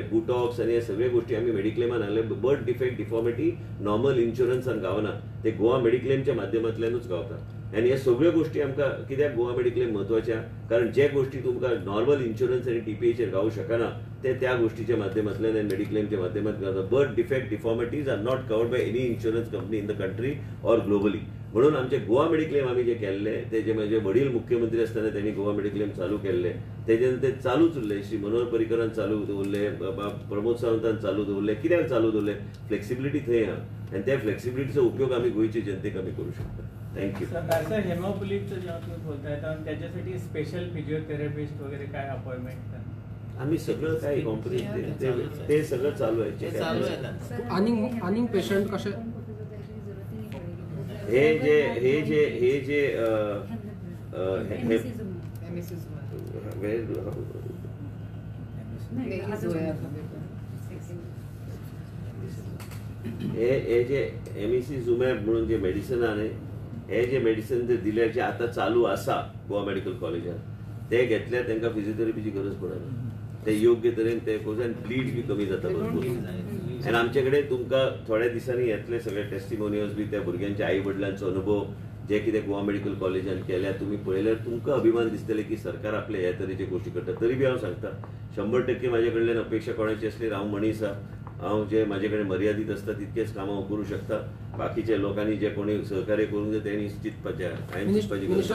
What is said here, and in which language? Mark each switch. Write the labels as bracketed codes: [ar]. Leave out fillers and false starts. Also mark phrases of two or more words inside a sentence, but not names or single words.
[kok] बुटॉक्स आनी हे सगळे गोष्टी आमी मेडिक्लेमान हाडले. [en] birth defect deformity [kok] नॉर्मल इन्शुरन्सान गावना, ते गोवा मेडिक्लेमच्या माध्यमांतल्यानूच गावता. आनी हे सगळ्यो गोष्टी आमकां कित्याक गोवा मेडिक्लेम म्हत्वाच्या, कारण जे गोष्टी तुमकां [en] normal insurance [kok] आनी टीपीएचेर गावूं शकना ते त्या गोष्टीच्या माध्यमांतल्यान आनी मेडिक्लेमच्या माध्यमांतल्यान गावता. [en] Birth defect deformities are not covered by any insurance company in the country or globally. [kok] म्हणून आमचे गोवा मेडिक्लेम आम्ही जे केल्ले ते जे म्हजे वडील मुख्यमंत्री असताना त्यांनी गोवा मेडिक्लेम चालू केल्ले, तेजे ते चालूच उरले. श्री मनोहर पर्रीकरान चालू दवरले, प्रमोद सावंतान चालू दवरले. कित्याक चालू दवरले? फ्लेक्सिबिलिटी थंय आहा आनी त्या फ्लेक्सिबिलिटीचो उपयोग आमी गोंयचे जनतेक आमी करू शकता. थँक्यू. [mr] सर हेमोफिलियाचं जेव्हा तुम्ही बोलताय त्याच्यासाठी [en] special physiotherapist [mr] वगैरे काय अपॉइंटमेंट? आम्ही सगळं काय कंपनी ते सगळं चालू आहे. आणि पेशंट कसे [kok] हे जे हे जे एमिसिझुमॅब म्हणून जे मेडिसिन आहे हे जे मेडिसिन जे दिले जे आता चालू असा गोवा मेडिकल कॉलेजात ते घेतल्यार तांकां फिजिओथेरपीची गरज पडना ते योग्य तरेन ते करून ब्लीड बी कमी जाता भरपूर आनी आमचे कडेन तुमकां थोड्या दिसांनी येतले सगळे टेस्टिमोनियल्स बी त्या भुरग्यांच्या आई वडिलांचो अनुभव जे कितें गोवा मेडिकल कॉलेजान केल्या तुम्ही पळयल्यार तुमकां अभिमान दिसतले की सरकार आपले हे तरेचे गोष्टी करता तरी बी हांव सांगता 100% म्हाजे कडल्यान अपेक्षा कोणाची असली हांव मनीस हांव जे म्हाजे कडेन मर्यादीत असता तितकेच कामां हांव करूं शकता बाकीच्या लोकांनी जे कोणी सहकार्य करूंक जाय तेणी चिंतपाचें हांवें चिंतपाची गरज